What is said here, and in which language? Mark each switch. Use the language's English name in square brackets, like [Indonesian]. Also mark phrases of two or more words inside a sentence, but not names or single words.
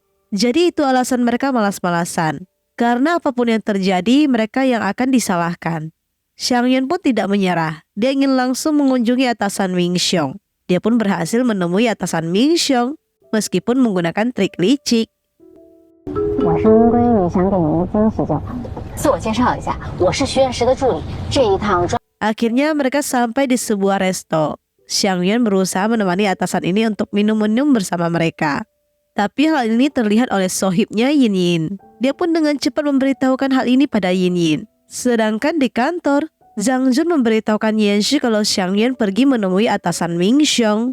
[Indonesian] Jadi itu alasan mereka malas-malasan. Karena apapun yang terjadi, mereka yang akan disalahkan. Xiang Yan pun tidak menyerah. Dia ingin langsung mengunjungi atasan Mingxiong. Dia pun berhasil menemui atasan Mingxiong meskipun menggunakan trik licik. [Chinese] 我是殷闺女，想给您惊喜就好。自我介绍一下，我是徐院士的助理。这一趟专 [Indonesian] Akhirnya mereka sampai di sebuah resto. Xiang Yan berusaha menemani atasan ini untuk minum-minum bersama mereka. Tapi hal ini terlihat oleh sohibnya Yin Yin. Dia pun dengan cepat memberitahukan hal ini pada Yin Yin. Sedangkan di kantor, Zhang Jun memberitahukan Yanshi kalau Xiang Yan pergi menemui atasan Mingxiong.